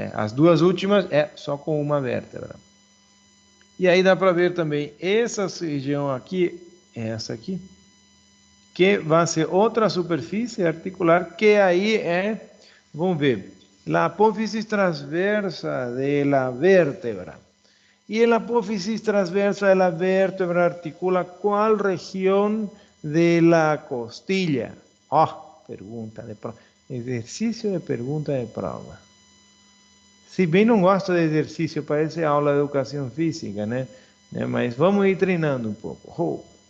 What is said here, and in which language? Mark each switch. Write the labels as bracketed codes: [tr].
[pt] As duas últimas é só com uma vértebra. E aí dá para ver também essa região aqui, essa aqui, que vai ser outra superfície articular, que aí vamos ver, [es] la apófisis transversa de la vértebra. Y en la apófisis transversa de la vértebra articula ¿cuál región de la costilla? [pt] Pergunta de prova. Exercício de pergunta de prova. Se bem não gosto de exercício, parece aula de educação física, né? Mas vamos ir treinando um pouco.